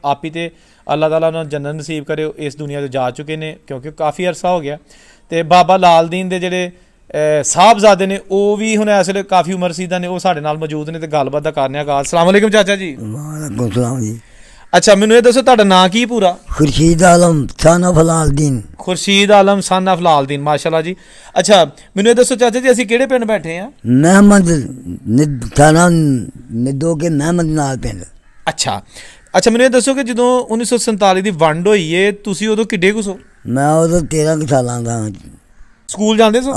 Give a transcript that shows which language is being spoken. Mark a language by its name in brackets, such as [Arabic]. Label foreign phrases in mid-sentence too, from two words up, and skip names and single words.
[Punjabi] ਆਪ ਹੀ ਤੇ ਅੱਲਾਹ ਤਾਲਾ ਉਹਨਾਂ ਨੂੰ ਜੰਨਤ ਨਸੀਬ ਕਰੇ, ਇਸ ਦੁਨੀਆ ਤੋਂ ਜਾ ਚੁੱਕੇ ਨੇ ਕਿਉਂਕਿ ਕਾਫੀ ਅਰਸਾ ਹੋ ਗਿਆ। ਤੇ ਬਾਬਾ ਲਾਲ ਦੀਨ ਦੇ ਜਿਹੜੇ ਸਾਹਿਬਜ਼ਾਦੇ ਨੇ ਉਹ ਵੀ ਹੁਣ ਇਸ ਵੇਲੇ ਕਾਫੀ ਉਮਰ ਰਸੀਦਾ ਨੇ, ਉਹ ਸਾਡੇ ਨਾਲ ਮੌਜੂਦ ਨੇ ਤੇ ਗੱਲਬਾਤ ਦਾ ਕਰਨੇ ਆ। [Arabic] السلام عليكم [Punjabi] ਚਾਚਾ ਜੀ। [Arabic] وعليكم سلام [Punjabi] ਜੀ। ਅੱਛਾ ਮੈਨੂੰ ਇਹ ਦੱਸੋ ਤੁਹਾਡਾ ਨਾਂ ਕੀ ਪੂਰਾ? ਖੁਰਸ਼ੀਦ ਆਲਮ [English] son of [Punjabi] ਲਾਲਦੀਨ। ਖੁਰਸ਼ੀਦ ਆਲਮ [English] son of [Punjabi] ਲਾਲਦੀਨ, ਮਾਸ਼ਾਅੱਲਾ ਜੀ। ਅੱਛਾ ਮੈਨੂੰ ਇਹ ਦੱਸੋ ਚਾਚਾ ਜੀ ਅਸੀਂ ਕਿਹੜੇ ਪਿੰਡ ਬੈਠੇ ਆ? ਮਹਿਮਦ ਥਾਣਾ ਨਿੱਦੋ ਕੇ ਮਹਿਮਦ ਨਾਲ ਪਿੰਡ। ਅੱਛਾ ਮੈਨੂੰ ਇਹ ਦੱਸੋ ਕਿ ਜਦੋਂ 1947 ਦੀ ਵੰਡ ਹੋਈ ਏ ਤੁਸੀਂ ਉਦੋਂ ਕਿੱਡੇ ਕੁ ਸੋ? ਮੈਂ ਉਦੋਂ 13 ਕੁ ਸਾਲਾਂ ਦਾ। ਸਕੂਲ ਜਾਂਦੇ ਸੋ?